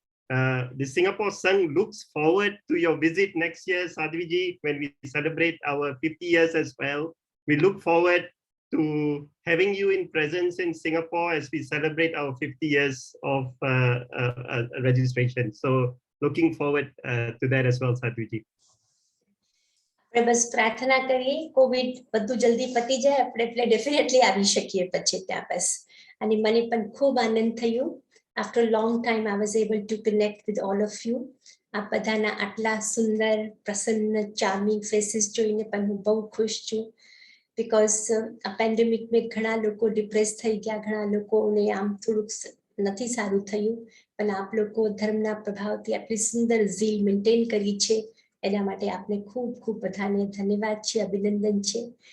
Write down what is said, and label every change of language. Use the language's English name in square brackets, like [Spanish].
[English] The Singapore Sangh looks forward to your visit next year, Sadhviji, when we celebrate our 50 years as well. We look forward to having you in presence in Singapore as we celebrate our 50 years of registration. So looking forward to that as well, Sadhviji. [Gujarati] બસ પ્રાર્થના કરીએ Covid બધું જલ્દી પતી જાય, આપણે એટલે definitely આવી શકીએ પછી ત્યાં. બસ, અને મને પણ ખૂબ આનંદ થયું. [English] After a long time, I was able to connect with all of you. [Gujarati] આ બધાના આટલા સુંદર, પ્રસન્ન, ચાર્મિંગ ફેસીસ જોઈને પણ હું બહુ ખુશ છું. બિકોઝ આ પેન્ડેમિકમાં ઘણા લોકો ડિપ્રેસ થઈ ગયા, ઘણા લોકોને આમ થોડુંક નથી સારું થયું, પણ આપ લોકો ધર્મના પ્રભાવથી આટલી સુંદર ઝીલ મેન્ટેન કરી છે, એના માટે આપને ખૂબ ખૂબ બધાને ધન્યવાદ છે, અભિનંદન છે.